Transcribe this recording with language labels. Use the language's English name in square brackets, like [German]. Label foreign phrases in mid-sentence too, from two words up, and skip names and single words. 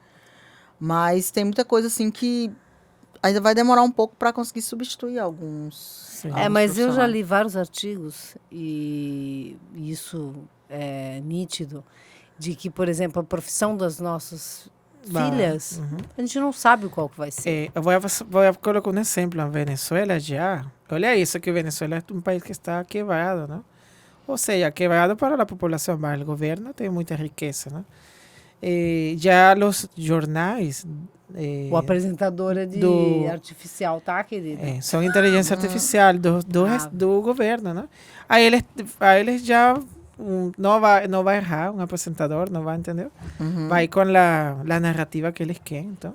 [Portuguese] Mas tem muita coisa assim que ainda vai demorar um pouco para conseguir substituir alguns. Sim. alguns Mas eu já profissionais. li vários artigos e isso é nítido de que, por exemplo, a profissão das nossas filhas, a gente não sabe qual que vai ser. [Spanish] Voy a colocar un ejemplo. En Venezuela ya, [Portuguese] olha isso, [Spanish] que Venezuela es un país que está quebrado, ¿no? O sea, quebrado para la población, mas el gobierno tiene mucha riqueza, ¿no? Ya los jornais [Portuguese] O apresentadora de do- artificial, tá, querida? são inteligência artificial do governo, né? Aí eles já não vai errar um apresentador, não vai entender. Vai com a narrativa que eles querem, então.